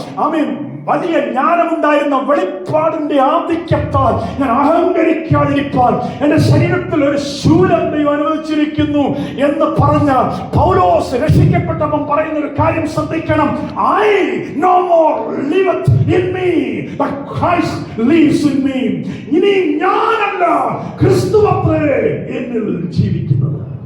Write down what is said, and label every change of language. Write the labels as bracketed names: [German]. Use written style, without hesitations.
[Malayalam] ആമേൻ, വലിയ ജ്ഞാനമുണ്ടായിരുന്ന, വെളിപ്പാടിന്റെ ആധിക്യത്താൽ ഞാൻ അഹങ്കരിക്കാതിരിക്കാൻ എന്റെ ശരീരത്തിൽ ഒരു ശൂലം ദൈവം അനുവദിച്ചിരിക്കുന്നു എന്ന് പറഞ്ഞ പൗലോസ് രക്ഷിക്കപ്പെട്ടവൻ പറയുന്ന ഒരു കാര്യം ശ്രദ്ധിക്കണം. [English] I no more liveth in me but Christ lives in me. [Malayalam] ഇനി ഞാനല്ല, ക്രിസ്തുവത്രേ എന്നിൽ ജീവിക്കുന്നത്.